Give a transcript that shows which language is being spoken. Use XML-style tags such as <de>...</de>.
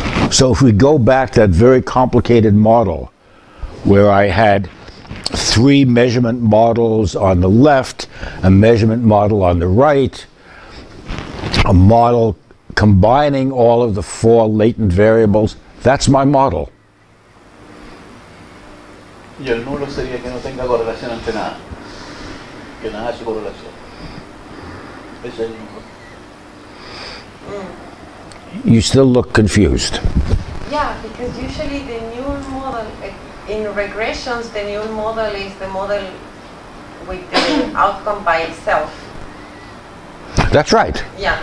<en>So if we go back to that very complicated model where I had 3 measurement models on the left, a measurement model on the right, a model combining all of the 4 latent variables, that's my model.</en> <es>Y el nulo sería que no tenga correlación entre nada, que nada hace correlación. Ese es el nulo.</es> <en>You still look confused. Yeah, because usually the null model, in regressions, the null model is the model with the outcome by itself. That's right. Yeah.</en>